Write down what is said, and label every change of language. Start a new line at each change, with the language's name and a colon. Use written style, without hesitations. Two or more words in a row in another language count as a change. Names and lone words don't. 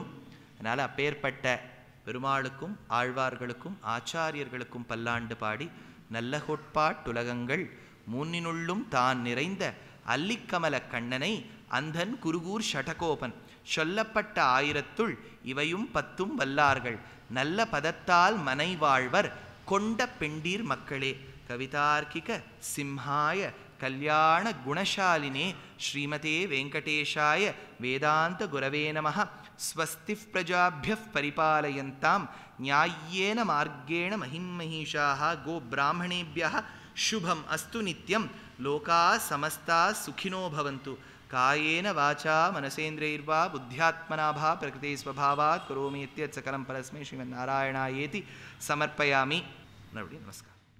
Tamil: அதனால் அப்பேற்பட்ட பெருமாளுக்கும் ஆழ்வார்களுக்கும் ஆச்சாரியர்களுக்கும் பல்லாண்டு பாடி, நல்ல கோட்பாட்டுலகங்கள் மூன்னினுள்ளும் தான் நிறைந்த அல்லிக்கமல கண்ணனை அந்தன் குருகூர் ஷடகோபன் சொல்லப்பட்ட 1000 இவையும் 10 வல்லார்கள் நல்ல பதத்தால் மனை வாழ்வர் கொண்ட பெண்டீர் மக்களே.
Sanskrit: कवितार्किक सिंहाय कल्याण गुणशालिने श्रीमते वेङ्कटेशाय वेदान्त गुरवे नमः. स्वस्तिः प्रजाभ्यः परिपालयन्ताम् न्यायेन मार्गेण महिम्महीशाः गो ब्राह्मणेभ्यः शुभम अस्तु नित्यं लोका समस्ता सुखिनो भवन्तु. कायेन वाचा मनसेन्द्रियैर्वा बुद्ध्यात्मना भा प्रकृते स्वभावात् करोमि यत् सकलं परस्मै श्रीमन्नारायणायेति समर्पयामि. नमस्कार.